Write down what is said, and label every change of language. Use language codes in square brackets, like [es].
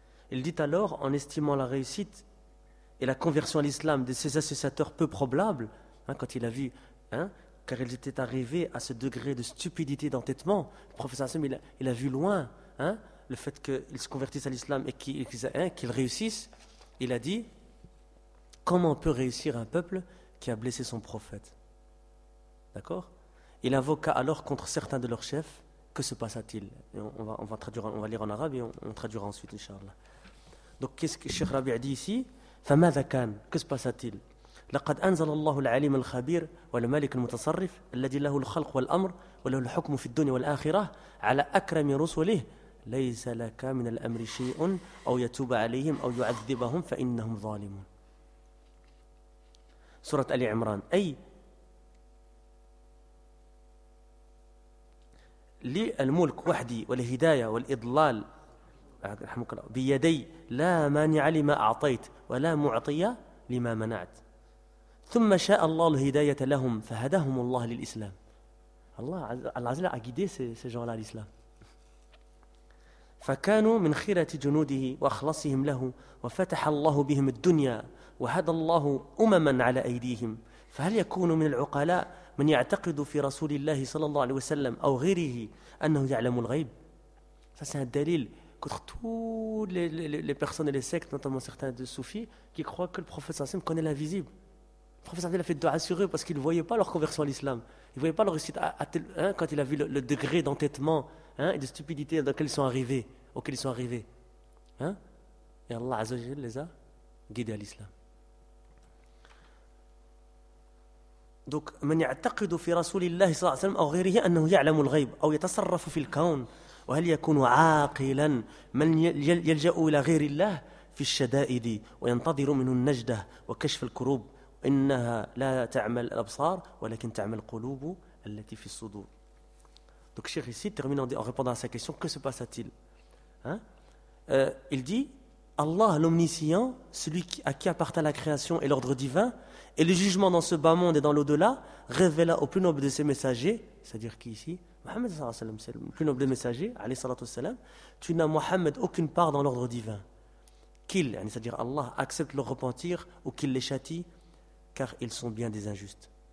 [fr] Il dit alors, en estimant la réussite et la conversion à l'islam de ses associateurs peu probables, hein, quand il a vu, hein, car ils étaient arrivés à ce degré de stupidité, d'entêtement, le professeur Hassan, il a vu loin, hein, le fait qu'ils se convertissent à l'islam et qu'ils réussissent, il a dit, comment peut réussir un peuple qui a blessé son prophète? D'accord? Il invoqua alors contre certains de leurs chefs, que se passa-t-il? Et on va traduire, on va lire en arabe et on traduira ensuite, Inch'Allah. Donc, qu'est-ce que Cheikh Rabi'a dit ici? [ar] فماذا كان؟ Que se passa-t-il؟ لقد أنزل الله العليم الخبير والملك المتصرف الذي له الخلق والأمر وله الحكم في الدنيا والآخرة على أكرم رسله ليس لك من الأمر شيء أو يتوب عليهم أو يعذبهم فإنهم ظالمون. سورة آل عمران. أي للملك وحدي والهداية والإضلال رحمك الله بيدي لا مانع لما أعطيت ولا معطية لما منعت. ثم شاء الله الهداية لهم فهداهم الله للإسلام. [fr] الله عز وجل guidé ces gens-là à l'islam. [ar] فكانوا من خيرة جنوده وأخلصهم له وفتح الله بهم الدنيا وهدى الله أمما على أيديهم. [fr] فهل يكون من العقلاء من يعتقد في رسول الله صلى الله عليه وسلم أو غيره أنه يعلم الغيب؟ ça c'est un dalil contre toutes les personnes et les sectes, notamment certains de soufis, qui croient que le prophète صلى الله عليه وسلم connaît l'invisible. Le professeur a fait dua sur eux parce qu'il ne voyait pas leur conversion à l'islam. Il ne voyait pas leur réussite quand il a vu le degré d'entêtement, hein, et de stupidité dans lequel ils sont arrivés, auquel ils sont arrivés. Hein? Et Allah Azza wa Jalla les a guidés à l'islam. [ar] Donc, من يعتقد في رسول الله صلى الله عليه وسلم أو غيره أنه يعلم الغيب أو يتصرف في الكون وهل يكون عاقلا من يلجأ إلى غير الله في الشدائد وينتظر منه النجدة وكشف الكروب. إنها لا تعمل الأبصار ولكن تعمل القلوب التي في الصدور. [fr] Donc Cheikh ici termine en répondant à sa question, que se passa-t-il, hein? Il dit, Allah l'omniscient, celui à qui appartient la création et l'ordre divin et le jugement dans ce bas monde et dans l'au-delà, révéla au plus noble de ses messagers, c'est-à-dire qui ici, Mohammed sallallahu alayhi wa sallam, le plus noble des messagers, alayhi sallallahu alayhi wa sallam, tu n'as Mohammed aucune part dans l'ordre divin, qu'il, c'est-à-dire Allah, accepte leur repentir ou qu'il les châtie, car ils sont bien des injustes.